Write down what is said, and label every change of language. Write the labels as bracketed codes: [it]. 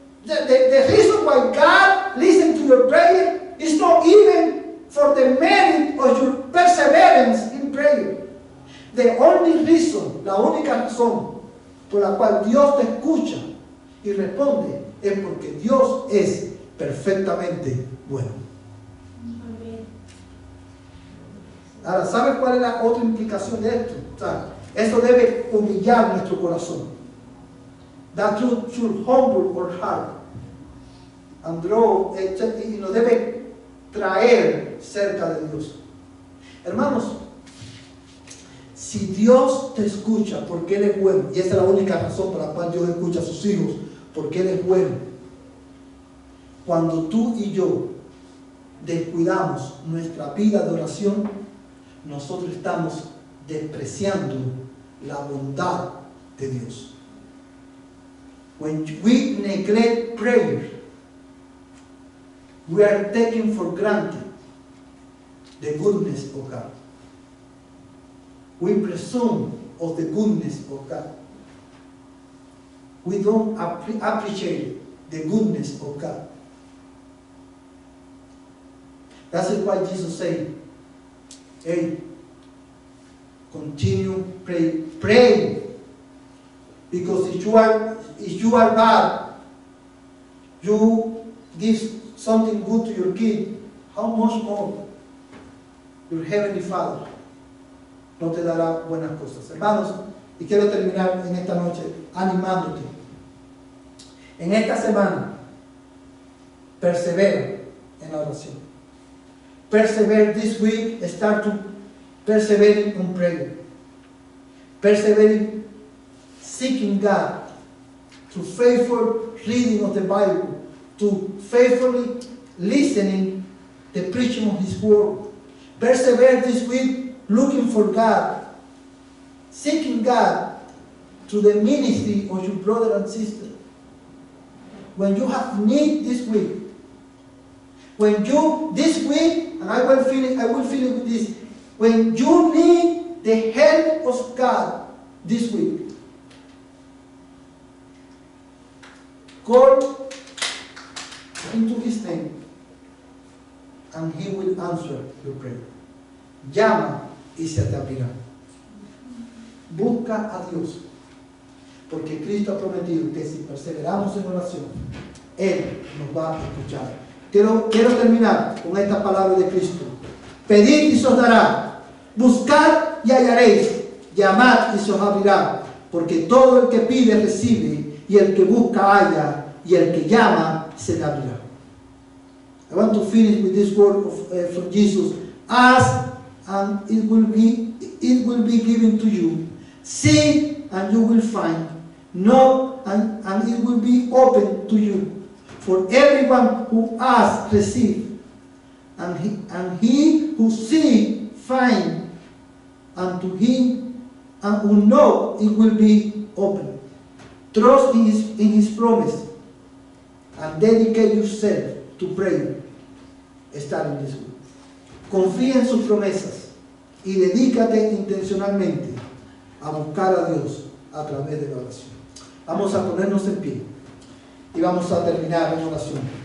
[en] The reason why God listens to your prayer is not even for the merit of your perseverance in prayer. The only reason, [es] la única razón por la cual Dios te escucha y responde es porque Dios es perfectamente bueno. Ahora, ¿sabes cuál es la otra implicación de esto? O sea, esto debe humillar nuestro corazón. [en] That should humble our heart and draw, [es] y nos debe traer cerca de Dios. Hermanos, si Dios te escucha porque Él es bueno, y esa es la única razón por la cual Dios escucha a sus hijos, porque Él es bueno, cuando tú y yo descuidamos nuestra vida de oración, nosotros estamos despreciando la bondad de Dios. [en] When we neglect prayer, we are taking for granted the goodness of God. We presume of the goodness of God. We don't appreciate the goodness of God. That's why Jesus said, hey, continue praying. Pray. Because if you are bad, you give something good to your kid, how much more your Heavenly Father [es] no te dará buenas cosas. Hermanos, y quiero terminar en esta noche animándote. En esta semana, persevera en la oración. [en] Persevere this week, start to persevere in prayer. Persevere seeking God, to faithful reading of the Bible, to faithfully listening the preaching of His Word. Persevere this week looking for God, seeking God through the ministry of your brother and sister. When you have need this week, this week, and I will finish with this, when you need the help of God this week, call into His name and He will answer your prayer. [es] Llama y se te abrirá. Busca a Dios, porque Cristo ha prometido que si perseveramos en oración, Él nos va a escuchar. Quiero terminar con esta palabra de Cristo. Pedid y se os dará, buscad y hallaréis, llamad y se os abrirá, porque todo el que pide recibe, y el que busca halla, y el que llama se le abrirá. [en] I want to finish with this word from Jesus. Ask and it will be given to you. Seek and you will find. Knock and it will be opened to you. For everyone who asks receives, and he who seeks finds, and to him and who knocks it will be opened. Trust in his promise and dedicate yourself to pray. Starting this week. [es] Confía en sus promesas y dedícate intencionalmente a buscar a Dios a través de la oración. Vamos a ponernos en pie y vamos a terminar en oración.